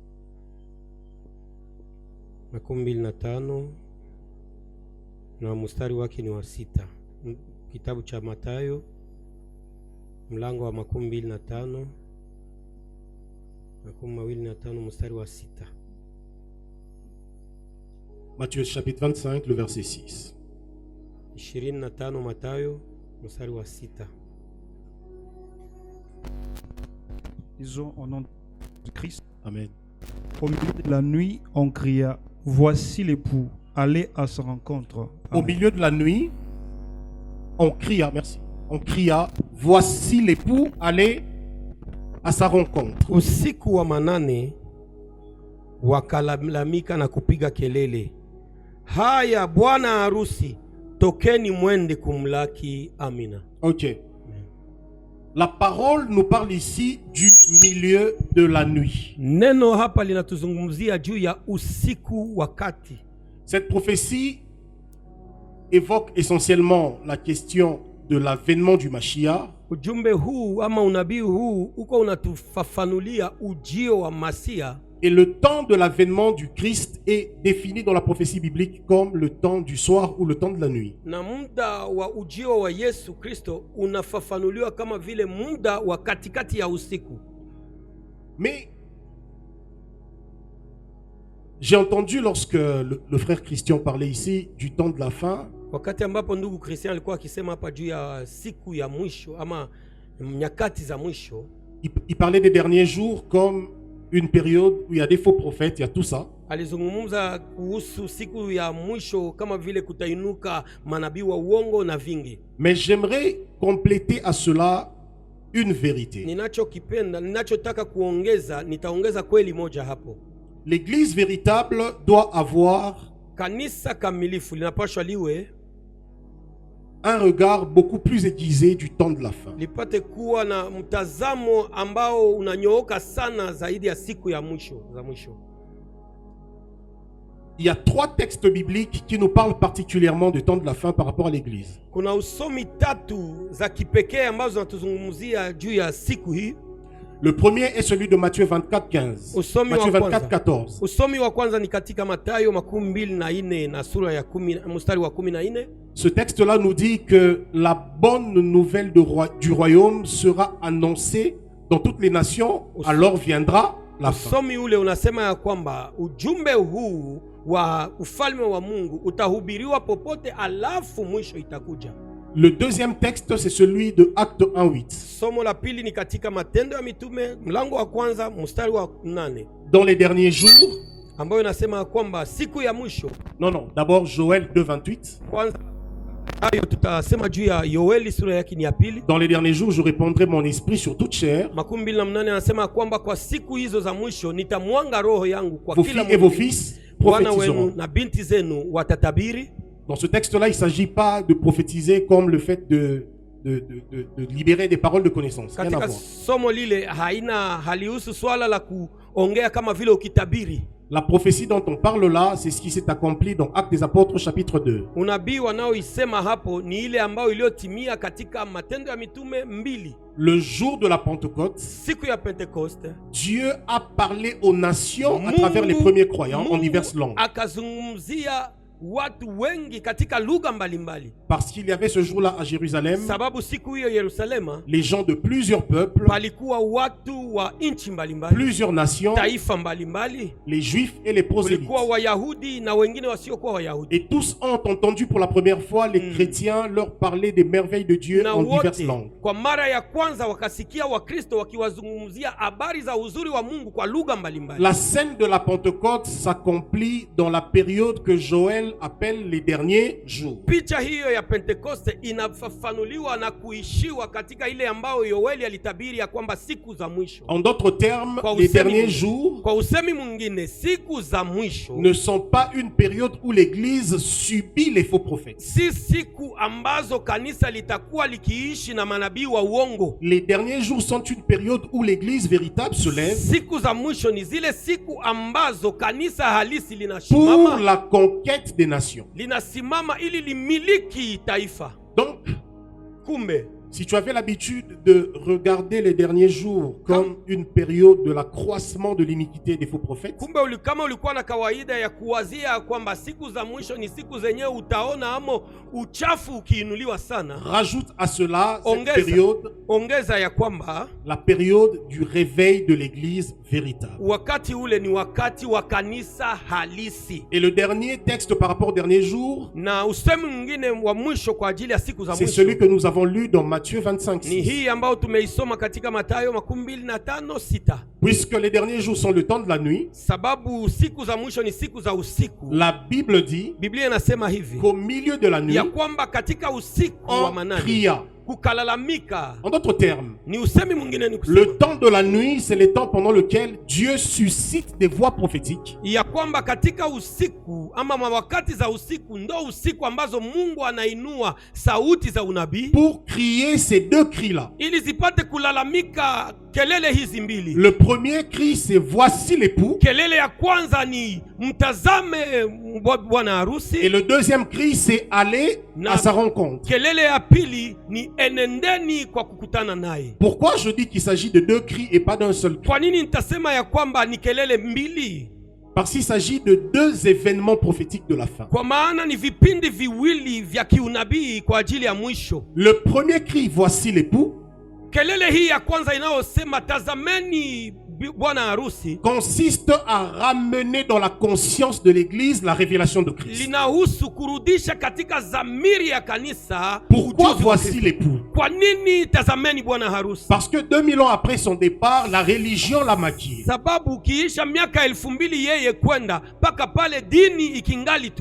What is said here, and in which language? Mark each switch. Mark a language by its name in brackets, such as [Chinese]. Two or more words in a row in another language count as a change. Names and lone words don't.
[Swahili] 25 na mstari wake ni wa 6. Kitabu cha Mathayo mlango wa 25 mstari wa 6. [French] Matthieu chapitre 25, le verset 6. [Swahili] 25 Mathayo mstari wa 6. [French] Disons au nom de Christ. Amen. Au milieu de la nuit, on cria, voici l'époux, allez à sa rencontre. Au milieu de la nuit, on cria, merci. On cria, voici l'époux, allez à sa rencontre. [Swahili] Usiku wa manane wakalalamika na kupiga kelele, haya bwana harusi, tokeni mwende kumlaki. Amina. Ok. [French] La parole nous parle ici du milieu de la nuit. [Swahili] Neno hapa linatuzungumzia juu ya usiku wakati. [French] Cette prophétie évoque essentiellement la question de l'avènement du Mashiach. [Swahili] Ujumbe huu ama unabii huu uko unatufafanulia ujio wa Masia. [French] Et le temps de l'avènement du Christ est défini dans la prophétie biblique comme le temps du soir ou le temps de la nuit. [Swahili] Na muda wa ujio wa Yesu Kristo unafafanuliwa kama vile muda wa katikati ya usiku. [French] Mais j'ai entendu lorsque le frère Christian parlait ici du temps de la fin. [Swahili] Wakati ambapo ndugu Christian alikuwa akisema hapa juu ya siku ya mwisho ama nyakati za mwisho. [French] Il parlait des derniers jours comme une période où il y a des faux prophètes, il y a tout ça. [Swahili] Alizungumza kuhusu siku ya mwisho kama vile kutainuka manabii wa uongo na vingi. [French] Mais j'aimerais compléter à cela une vérité. [Swahili] Ninachotaka kuongeza, nitaongeza kweli moja hapo. [French] L'église véritable doit avoir [Swahili] kanisa kamilifu linapaswa liwe [French] un regard beaucoup plus aiguisé du temps de la fin. [Swahili] Lipate kuwa na mtazamo ambao unanyooka sana zaidi ya siku ya mwisho za mwisho. [French] Il y a 3 textes bibliques qui nous parlent particulièrement du temps de la fin par rapport à l'église. [Swahili] Kuna usomi 3 za kipekee ambazo zinatuzungumzia juu ya siku hii. [French] Le premier est celui de Matthieu 24, 15. Matthieu 24, 14. [Swahili] Usomi wa kwanza ni katika Mathayo 24 na sura ya 10 mstari wa 14. [French] Ce texte-là nous dit que la bonne nouvelle du royaume sera annoncée dans toutes les nations, alors viendra la fin. [Swahili] Usomi ule unasema ya kwamba ujumbe huu wa ufalme wa Mungu utahubiriwa popote, alafu mwisho itakuja. [French] Le deuxième texte, c'est celui de Acte 1:8. [Swahili] Somo la pili ni katika Matendo ya Mitume mlango wa kwanza mstari wa 8. [French] Dans les derniers jours, [Swahili] ambayo inasema kwamba siku ya mwisho. [French] Non, d'abord Joël 2:28. [Swahili] Kwanza Hayo tutasema juu ya Yoeli sura yake ni ya pili. [French] Dans les derniers jours, je répandrai mon esprit sur toute chair. [Swahili] 28 anasema kwamba kwa siku hizo za mwisho nitamwanga roho yangu kwa [French] Vos [Swahili] kila [French] filles et vos [Swahili] mtu. [French] fils [Swahili] Wana wenu [French] prophétiseront. [Swahili] na binti zenu watatabiri. [French] Dans ce texte-là, il ne s'agit pas de prophétiser comme le fait de libérer des paroles de connaissance. Rien à [Swahili] Katika [French] voir. [Swahili] somo lile halihusu swala la kuongea kama vile ukitabiri. [French] La prophétie dont on parle là, c'est ce qui s'est accompli dans Actes des Apôtres chapitre 2. [Swahili] Unabii wanaoisema hapo ni ile ambayo iliyotimia katika Matendo ya Mitume 2. [French] Le jour de la Pentecôte, [Swahili] Siku ya Pentekoste, [French] Dieu a parlé aux nations à travers les premiers croyants en diverses langues. [Swahili] Akazungumzia watu wengi katika lugha mbalimbali. [French] Parce qu'il y avait ce jour-là à Jérusalem, [Swahili] Sababu siku hiyo Yerusalema [French] les gens de plusieurs peuples, [Swahili] palikuwa watu wa nchi mbalimbali, [French] plusieurs nations, [Swahili] taifa mbalimbali, [French] les juifs et les prosélytes. [Swahili] kulikuwa Wayahudi na wengine wasiokuwa Wayahudi. [French] Et tous ont entendu pour la première fois les chrétiens leur parler des merveilles de Dieu [Swahili] Na [French] en diverses [Swahili] wote [French] langues. [Swahili] kwa mara ya kwanza wakasikia Wakristo wakiwazungumzia habari za uzuri wa Mungu kwa lugha mbalimbali. [French] La scène de la Pentecôte s'accomplit dans la période que Joël appelle les derniers jours. [Swahili] Picha hiyo ya Pentekoste inafafanuliwa na kuishiwa katika ile ambayo Yoeli alitabiri ya kwamba siku za mwisho. [French] En d'autres termes, [Swahili] Kwa [French] les [Swahili] usemi [French] derniers [Swahili] mwingine- [French] jours [Swahili] Kwa usemi mwingine, siku za mwisho [French] ne sont pas une période où l'Église subit les faux prophètes. [Swahili] si siku ambazo kanisa litakuwa likiishi na manabii wa uongo. [French] Les derniers jours sont une période où l'Église véritable se lève [Swahili] Siku za mwisho ni zile siku ambazo kanisa halisi [French] pour [Swahili] linasimama, [French] la conquête des nations. [Swahili] linasimama ili limiliki taifa. [French] Donc, [Swahili] Kumbe [French] si tu avais l'habitude de regarder les derniers jours comme une période de l'accroissement de l'iniquité des faux prophètes, [Swahili] kama ulikuwa na kawaida ya kuwazia kwamba siku za mwisho ni siku zenyewe utaona amo uchafu ukiinuliwa sana, [French] rajoute à cela cette [Swahili] Ongeza. [French] période, [Swahili] ongeza ya kwamba [French] la période du réveil de l'Église véritable. [Swahili] wakati ule ni wakati wa kanisa halisi. [French] Et le dernier texte par rapport aux derniers jours, [Swahili] Na usemi mwingine wa mwisho kwa ajili ya siku za [French] c'est [Swahili] mwisho [French] celui que nous avons lu dans Matthieu 25, [Swahili] ni [French] 6. [Swahili] hii ambayo tumeisoma katika Mathayo 25:6. [French] Puisque les derniers jours sont le temps de la nuit, [Swahili] Sababu siku za mwisho ni siku za usiku. [French] la Bible dit [Swahili] Biblia inasema hivi [French] qu'au milieu de la nuit, [Swahili] ya kwamba katika usiku wa [French] on [Swahili] manane [French] cria. [Swahili] kukalalamika. [French] En d'autres termes, [Swahili] Ni usemi mwingine ni kusema [French] le temps de la nuit, c'est le temps pendant lequel Dieu suscite des voix prophétiques [Swahili] ya kwamba katika usiku ama wakati za usiku ndo usiku ambazo Mungu anainua sauti za unabii [French] pour crier ces deux cris-là. [Swahili] ili zipate kulalamika kelele hizi mbili. [French] Le premier cri, c'est voici l'époux. [Swahili] Kelele ya kwanza ni mtazame bwana harusi, [French] Et le deuxième cri, c'est aller à sa rencontre. [Swahili] kelele ya pili ni enendeni kwa kukutana naye. [French] Pourquoi je dis qu'il s'agit de deux cris et pas d'un seul cri? [Swahili] Kwa nini nitasema ya kwamba ni kelele mbili? [French] Parce qu'il s'agit de deux événements prophétiques de la fin. [Swahili] Kwa maana ni vipindi viwili vya kiunabii kwa ajili ya mwisho. [French] Le premier cri, voici l'époux, [Swahili] Kelele hii ya kwanza inayosema tazameni bwana harusi [French] consiste à ramener dans la conscience de l'Église la révélation de Christ. [Swahili] linahusu kurudisha katika zamiri ya kanisa [French] Pourquoi [Swahili] ujuzi wa [French] voici [Swahili] Kristo. [French] l'époux? [Swahili] Kwa nini tazameni bwana harusi? [French] Parce que 2000 ans après son départ, la religion l'a maquillé. [Swahili] Sababu ukiisha miaka 2000 yeye kwenda mpaka pale dini ikingali tu,